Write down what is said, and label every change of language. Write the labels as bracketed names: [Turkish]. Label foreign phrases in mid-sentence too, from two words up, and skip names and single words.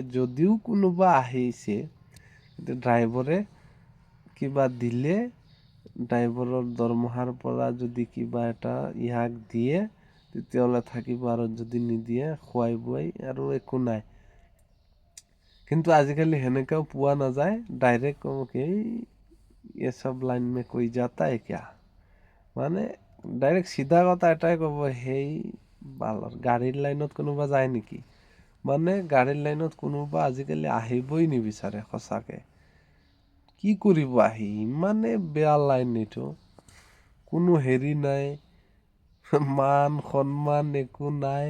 [Assamese] যদিও কোনোবা আহিছে, ড্ৰাইভৰে কিবা দিলে, ড্ৰাইভাৰৰ দৰমহাৰ পৰা যদি কিবা এটা ইয়াক দিয়ে তেতিয়াহ'লে থাকিব, আৰু যদি নিদিয়ে খুৱাই বুৱাই আৰু একো নাই। কিন্তু আজিকালি সেনেকেও পোৱা নাযায়। ডাইৰেক্ট ক'ব কি [Hindi] ये सब लाइन में कोई जाता है क्या, [Assamese] মানে ডাইৰেক্ট চিধা কথা এটাই ক'ব, সেই বালৰ গাড়ীৰ লাইনত কোনোবা যায় নেকি? মানে গাড়ীৰ লাইনত কোনোবা আজিকালি আহিবই নিবিচাৰে সঁচাকে। কি কৰিব আহি? ইমানে বেয়া লাইন এইটো, কোনো হেৰি নাই, মান সন্মান একো নাই।